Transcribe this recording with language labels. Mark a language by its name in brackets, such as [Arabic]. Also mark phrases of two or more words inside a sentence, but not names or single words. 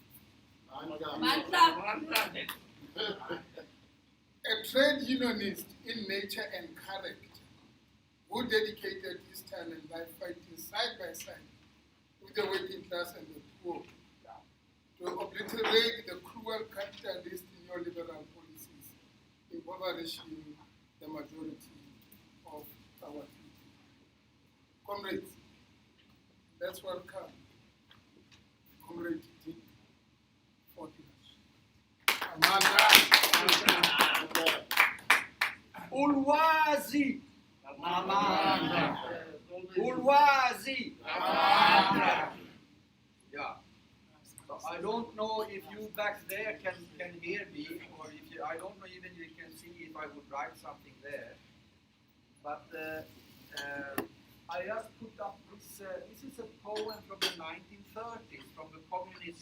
[English] A trade unionist in nature and character who dedicated his time and life fighting side by side with the working class and the poor to obliterate the cruel capitalist neoliberal policies impoverishing the majority of our people. Comrades, let's welcome Comrade Dick Fortinas. Ulwazi. Amanda. Ulwazi. Amanda. Yeah. So I don't know if you back there can hear me, or if you, I don't know even you can see if I would write something there. But I just put up this. This is a poem from the 1930s from the communist.